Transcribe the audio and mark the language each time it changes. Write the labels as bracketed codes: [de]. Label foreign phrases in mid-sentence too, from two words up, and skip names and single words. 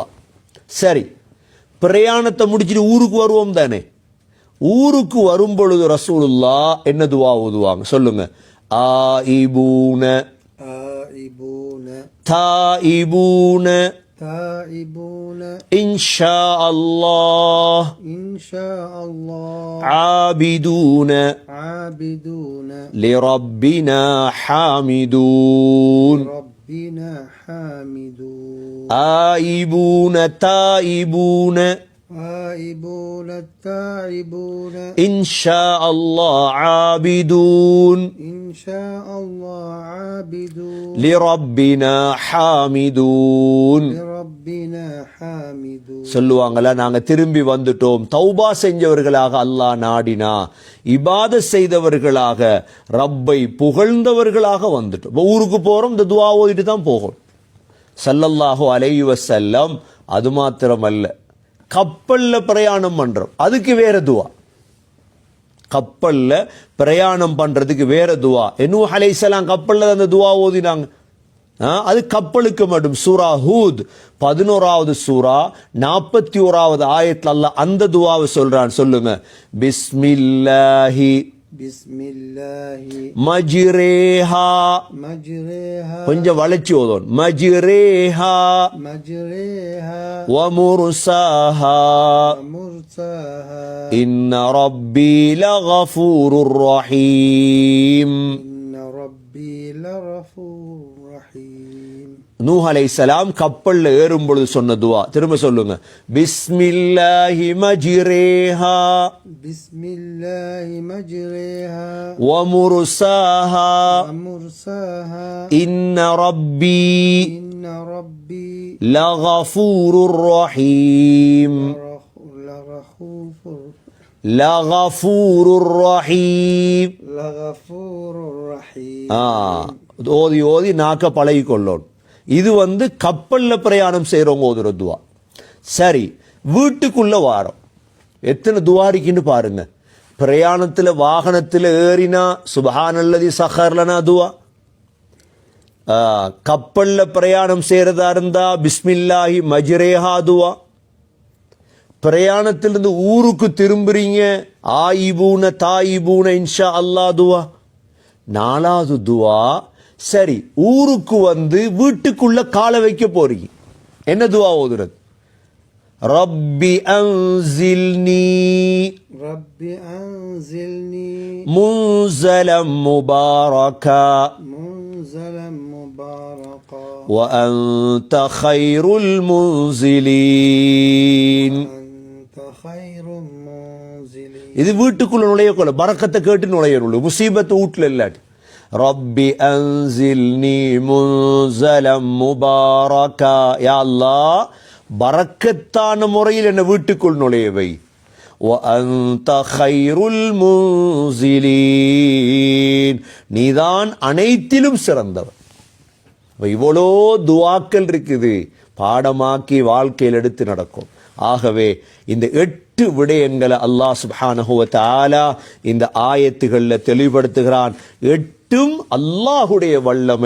[ta] சரி, பிரயாணத்தை முடிச்சுட்டு ஊருக்கு வருவோம் தானே, ஊருக்கு வரும் பொழுது ரசூலுல்லாஹ் என்ன துவா ஓதுவாங்க சொல்லுங்க? [ar] ஆயிபூன آئبون தாயிபூன تائبون إن شاء الله إن شاء الله ஆபிதூன عابدون لربنا حامدون. ربنا حامدون آيبون تائبون آئبون التائبون إن شاء الله عابدون إن شاء الله عابدون لربنا حامدون. لربنا حامدون. [ta] சொல்லுவாங்களா, நாங்க திரும்பி வந்துட்டோம், தௌபா செஞ்சவர்களாக அல்லாஹ் நாடினா, இபாதத் செய்தவர்களாக ரப்பை புகழ்ந்தவர்களாக வந்துட்டோம். இப்ப ஊருக்கு போறோம், இந்த துஆ ஓதிட்டு தான் போகணும். [ar] صلى الله عليه وسلم [ta] அது மாத்திரமல்ல, கப்பல்ல பிரயாணம் பண்றோம், அதுக்கு வேற துஆ. கப்பல்ல பிரயாணம் பண்றதுக்கு வேற துஆ. நூஹ் அலைஹிஸ்ஸலாம் கப்பல்ல அந்த துஆ ஓதினாங்க. அது கப்பலுக்கு மட்டும். சூரா ஹூத் 11வது சூரா 41வது ஆயத்துல அல்லாஹ் அந்த துஆவை சொல்றான். சொல்லுங்க, பிஸ்மில்லாஹி [ar] بسم الله மஜ்ரேஹா, مجريها [ta] கொஞ்சம் வளைச்சி ஓதோன், மஜ்ரேஹா [ar] مجريها வமுர்சாஹா ومرساها إن ربي لغفور رحيم. إن ربي لغفور رحيم. [ta] நூஹ் அலைஹிஸ்ஸலாம் கப்பல்ல ஏறும் பொழுது சொன்ன துஆ திரும்ப சொல்லுங்க, [ar] بسم الله مجريها بسم الله مجريها வமுர்சாஹா ومرساها إن ربي إن ربي لغفور رحيم. لغفور رحيم. لغفور رحيم. [ta] ஓதி ஓதி நாக்க பழகி கொள்ளோம். இது கப்பல்ல பிரயாணம் செய்யறவங்க ஓதுற துவா. சரி, வீட்டுக்குள்ள வாரம் எத்தனை துவா இருக்குன்னு பாருங்க. பிரயாணத்துல வாகனத்துல ஏறினா [ar] سبحان الذي سخر لنا [ta] துவா. கப்பல்ல பிரயாணம் செய்யறதா இருந்தா [ar] بسم الله مجريها [ta] துவா. பிரயாணத்திலிருந்து ஊருக்கு திரும்புறீங்க, [ar] آيبون تائبون إن شاء الله [ta] துவா. 4வது துவா, சரி ஊருக்கு வீட்டுக்குள்ள காலை வைக்க போறீங்க, என்ன துவா ஓதுறது? [ar] رب أنزلني ربي أنزلني منزلا مباركا منزلا مباركا وأنت خير المنزلين. أنت خير المنزلين. [ta] இது வீட்டுக்குள்ள நுழையக்குள்ள பரக்கத்தை கேட்டு நுழையணும், முசீபத்து வீட்டுல இல்லாட்டி. [ar] رب أنزلني منزلا مباركا, يا الله [ta] பரக்கத்தான முறையில் என்ன வீட்டுக்குள் நுழையவை. [ar] وأنت خير المنزلين, [ta] நீதான் அனைத்திலும் சிறந்தவர். இவ்வளோ துவாக்கள் இருக்குது, பாடமாக்கி வாழ்க்கையில் எடுத்து நடக்கும். ஆகவே இந்த 8 விடயங்களை [ar] الله سبحانه وتعالى [ta] இந்த ஆயத்துகளில் தெளிவுபடுத்துகிறான். 8ம் அல்லாஹுடைய வல்லமை.